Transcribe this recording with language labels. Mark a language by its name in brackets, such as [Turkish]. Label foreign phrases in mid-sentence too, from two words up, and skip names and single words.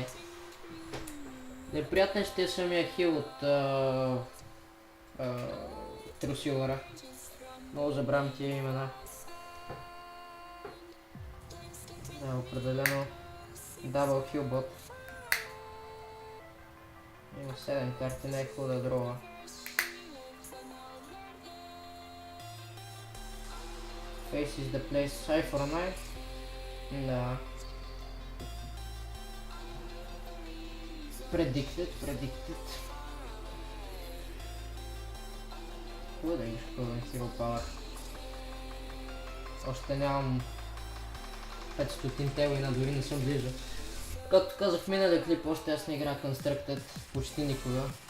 [Bulgarian] Неприятен ще е самия хил от Трусилъра. Много забравям тия имена. Да, определено [English] double healbot. [Bulgarian] Има 7 карти, не е хубаво да дрова. [English] Face is the place, Cypher Knife. [Bulgarian] Да. Predicted. Хубаво да имаш пълен [English] Hero Power. [Bulgarian] Още нямам 500 телина, дори не съм близо. Както казах в миналия клип, още аз не играя Constructed почти никога.